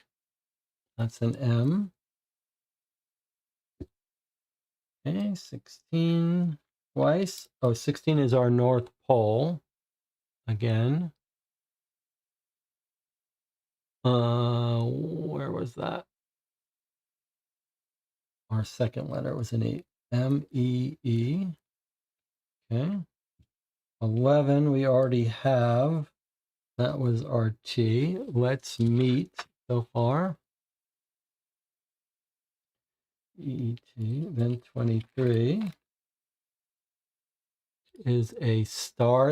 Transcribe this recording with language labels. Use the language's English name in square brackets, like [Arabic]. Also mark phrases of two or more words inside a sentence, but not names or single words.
[English] That's an M. Okay. 16 twice. Oh, 16 is our North Pole. Again. Where was that? Our second letter was an E. M-E-E. Okay. 11 we already have. That was our T. Let's meet so far. E-E-T. Then 23 is a star.